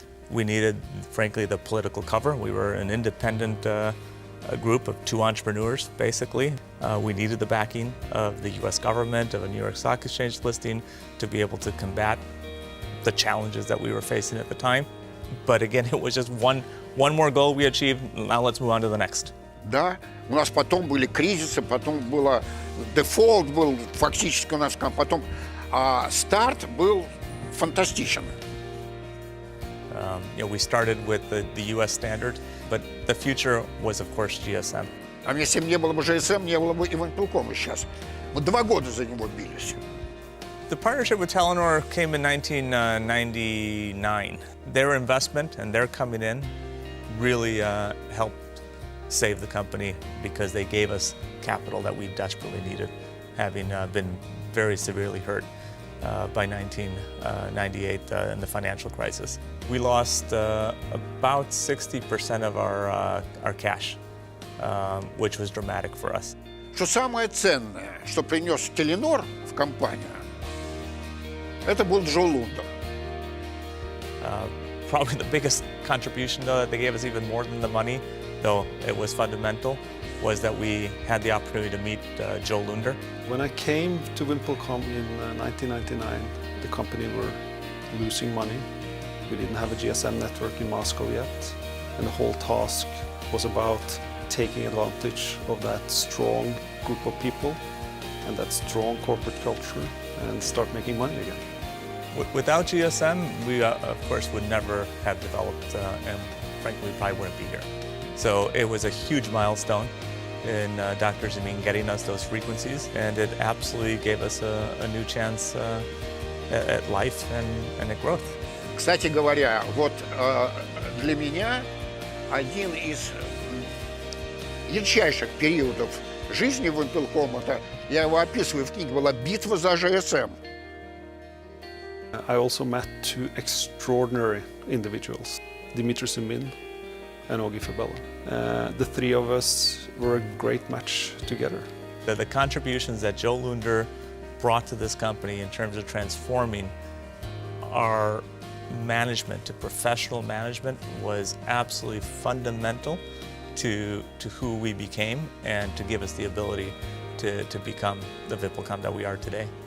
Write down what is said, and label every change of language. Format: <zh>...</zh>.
<en>We needed, frankly, the political cover. We were an independent a group of 2 entrepreneurs, basically. We needed the backing of the US government, of a New York Stock Exchange listing to be able to combat the challenges that we were facing at the time. But again, it was just one more goal we achieved. Now let's move on to the next.</en> <ru>Да, у нас потом были кризисы, потом было дефолт, был фактически у нас потом, а старт был фантастичен.</ru> <en>We started with the US standard, but the future was, of course, GSM.</en> <ru>А если бы не было бы GSM, не было бы и Вымплекома сейчас. Мы 2 года за него бились.</ru> <en>The partnership with Telenor came in 1999. Their investment and their coming in really helped save the company because they gave us capital that we desperately needed, having been very severely hurt by 1998 in the financial crisis. We lost about 60% of our cash, which was dramatic for us.</en> <ru>Что самое ценное, что принес Теленор в компанию, это был Джо Лунедер.</ru> <en>Probably the biggest contribution, though, that they gave us even more than the money, though it was fundamental, was that we had the opportunity to meet Joe Lundner. When I came to Wymplkom in 1999, the company were losing money. We didn't have a GSM network in Moscow yet, and the whole task was about taking advantage of that strong group of people and that strong corporate culture and start making money again. Without GSM, we, of course, would never have developed, and frankly, we probably wouldn't be here. So it was a huge milestone in Dr. Zimmin getting us those frequencies, and it absolutely gave us a new chance at life and at growth.</en> <ru>Кстати говоря, вот для меня один из ярчайших периодов жизни Вымплекома, я его описываю в книге, была битва за GSM.</ru> <en>I also met 2 extraordinary individuals, Dmytry Zimmin and Ogi Fabela. The 3 of us were a great match together. The contributions that Joe Lundner brought to this company in terms of transforming our management to professional management was absolutely fundamental to who we became and to give us the ability to become the Wymplkom that we are today.</en>